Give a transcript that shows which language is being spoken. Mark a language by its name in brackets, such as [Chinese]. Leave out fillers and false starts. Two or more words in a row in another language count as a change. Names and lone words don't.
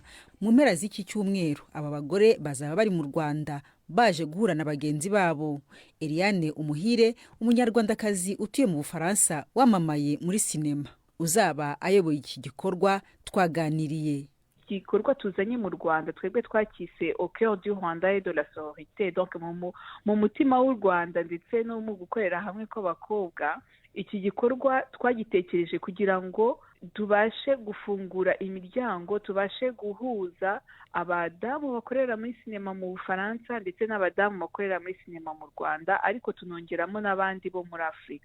[Kinyarwanda] Mu mpera z'iki cyumweru aba bagore bazaba bari mu Rwanda baje guhura na bagenzi babo. Eliane Umuhire, umunyarwandakazi utuye mu Bufaransa wamamaye muri sinema, uzaba ayoboye iki gikorwa, twaganiriye. Igikorwa tuzanye mu Rwanda twebwe twakise [French] au cœur du Rwanda et de la sororité, [Kinyarwanda] donc mu mutima w'u Rwanda ndetse no mu gukorera hamwe kw'abakobwa. Iki gikorwa twagitekereje kugira ngo tubashe gufungura imiryango, tubashe guhuza abadamu bakorera muri sinema mu Bufaransa ndetse n'abadamu bakorera muri sinema mu Rwanda, ariko tunongeramo n'abandi bo muri Afurika.